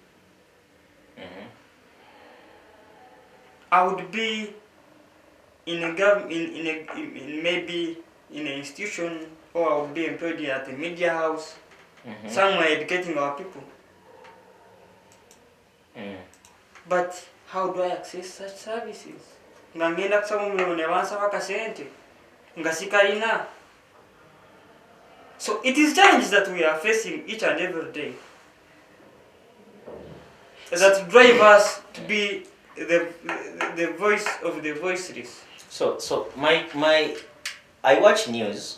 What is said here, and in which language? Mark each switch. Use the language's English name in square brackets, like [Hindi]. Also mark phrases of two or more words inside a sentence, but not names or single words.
[English] I would be maybe in an institution, or I would be employed at a media house, somewhere educating our people. But how do I access such services? [Ganda] Ngangenda kusaba mulimo nebansaba kasente ngasikalina. [English] So it is challenges that we are facing each and every day that drive us to be the voice of the voiceless. So I watch news.